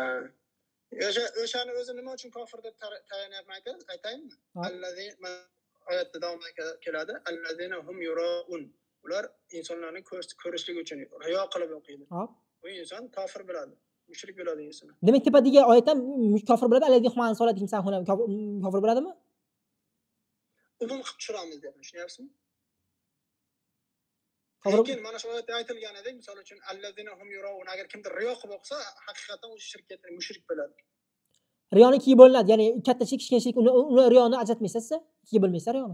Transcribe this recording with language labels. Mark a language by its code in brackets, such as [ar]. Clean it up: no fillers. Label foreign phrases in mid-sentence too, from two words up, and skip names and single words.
[uz] O'shani o'zi nima uchun kofir deb tayinlayapman aytaymi? Allazina oyatda davom keladi. [ar] الذين هم يراءون. [uz] Ular insonlarni ko'rishligi uchun riyo qilib o'qiydi. Bu inson kofir bo'ladi, mushrik bo'ladi inson. Demak, tepadagi oyatdan kofir bo'ladi, [ar] الذين هم عن صلاتهم ساهون [uz] kofir bo'ladimi? Umum qilib tushiramiz deb tushunyapsizmi? Lekin mana shu oyatda aytilganidek, misol uchun [ar] الذين هم يراءون, [uz] agar kimdir riyo qilib o'qisa, haqiqatan u shirkka mushrik bo'ladi. Riyoni ikkiga bo'linadi, ya'ni kattachilik, kichkinachilik, uni riyoni ajratmaysiz siz? Ikkiga bo'lmaysiz riyoni.